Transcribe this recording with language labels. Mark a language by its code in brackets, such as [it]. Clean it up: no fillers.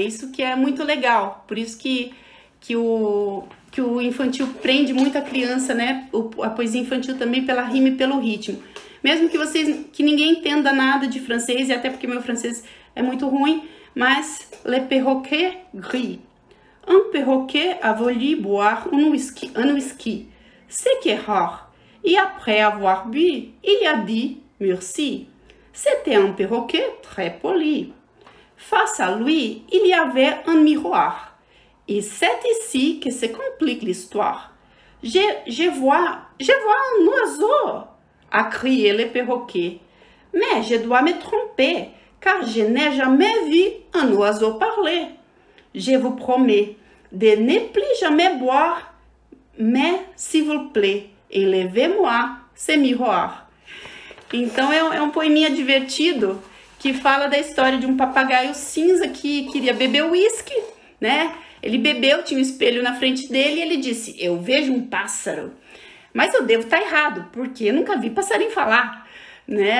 [pt] Isso que é muito legal, por isso que o infantil prende muito a criança, né? A poesia infantil também pela rima e pelo ritmo. Mesmo que ninguém entenda nada de francês, e até porque meu francês é muito ruim, mas [fr] le perroquet gris. Un perroquet a voulu boire un whisky, ce qui est rare. Et après avoir bu, il a dit merci. C'était un perroquet très poli. Face à lui, il y avait un miroir. Et c'est ici que se complique l'histoire. Je vois un oiseau, a crié le perroquet. Mais je dois me tromper, car je n'ai jamais vu un oiseau parler. Je vous promets de ne plus jamais boire, mais s'il vous plaît, enlevez-moi ce miroir. [pt] Então é um poeminha divertido que fala da história de um papagaio cinza que queria beber uísque, né? Ele bebeu, tinha um espelho na frente dele e ele disse: eu vejo um pássaro, mas eu devo estar errado, porque eu nunca vi passarinho falar, né?